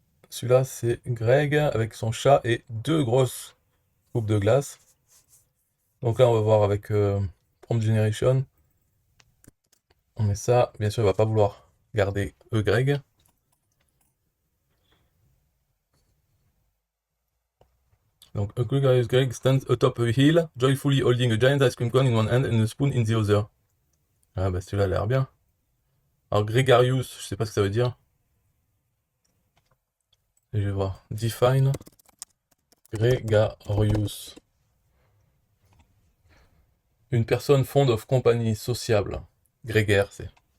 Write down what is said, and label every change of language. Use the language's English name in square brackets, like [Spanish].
[French] Celui-là c'est Greg avec son chat et deux grosses coupes de glace. Donc là on va voir avec Prompt Generation. On met ça. Bien sûr il va pas vouloir garder Greg. [English] Donc, a gregarious Greg stands atop a hill, joyfully holding a giant ice cream cone in one hand and a spoon in the other. [French] Ah bah celui-là a l'air bien. Alors gregarious, je sais pas ce que ça veut dire. Et je vais voir. [English] Define gregarious. [French] Une personne [English] fond of company, sociable. [French] Grégaire, c'est.